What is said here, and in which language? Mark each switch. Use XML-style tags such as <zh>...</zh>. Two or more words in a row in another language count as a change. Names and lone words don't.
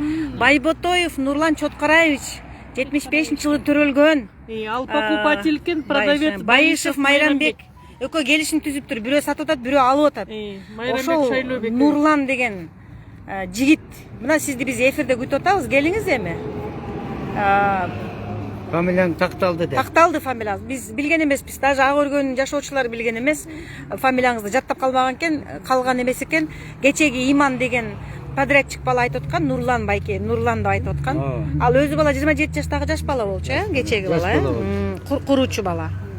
<ky>Байботоев Нурлан Чоткараевич 75-жылы төрөлгөн. Ал покупатель экен, продавец. Байышев Майрамбек. Экөө келишим түзүптүр. Бирөө сатып атат, бирөө алып атат. Ошол Майрамбек Шайлообек. Нурлан деген жигит. Мына сизди биз эфирде күтүп атабыз. Келиңиз эми. Фамилияң такталды де. Такталды фамилияңыз. Биз билген эмеспиз. Даже ак өргөн жашоочулар билген эмес. Фамилияңызды жаттап калбаган экен, калган эмес экен. Кечеги Иман деген подрядчик бала айтып аткан, Нурлан Байке, Нурлан деп айтып аткан. Ал өзү бала 27 жаштагы жаш бала болчу, кечеги бала, куруучу бала.</ky>